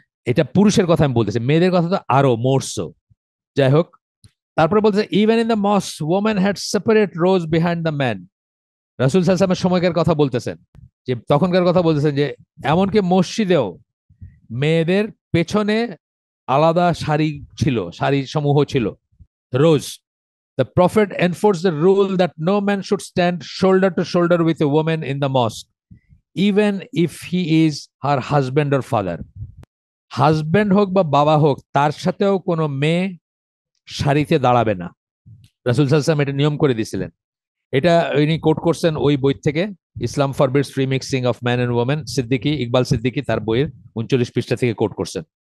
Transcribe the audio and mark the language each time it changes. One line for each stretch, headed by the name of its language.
Bangla: এটা পুরুষের কথা আমি বলতেছি, মেয়েদের কথা তো আরো মোরসো। যাই হোক, তারপরে বলতেছে
English: Even in the mosque women had separate rows behind the man.
Bangla: রাসূল সাল্লাল্লাহু আলাইহি ওয়াসাল্লামের সময়কার কথা বলতেছেন, যে তখনকার কথা বলতেছেন, যে এমনকি মসজিদেও মেয়েদের পেছনে আলাদা সারি ছিল, সারি সমূহ ছিল, রোজ।
English: The Prophet enforced the rule that no man should stand shoulder to shoulder with a woman in the mosque, even if he is her husband or father.
Bangla: Husband হোক বা বাবা হোক, তার সাথেও কোনো মেয়ে সারিতে দাঁড়াবে না। রাসূল সাল্লাল্লাহু আলাইহি ওয়াসাল্লাম এটা নিয়ম করে দিয়েছিলেন। এটা ইনি কোট করছেন ওই বই থেকে,
English: Islam forbids free mixing of man and women,
Bangla: Siddiqui, Iqbal Siddiqui, তার বইয়ের 39 পৃষ্ঠা থেকে কোট করছেন।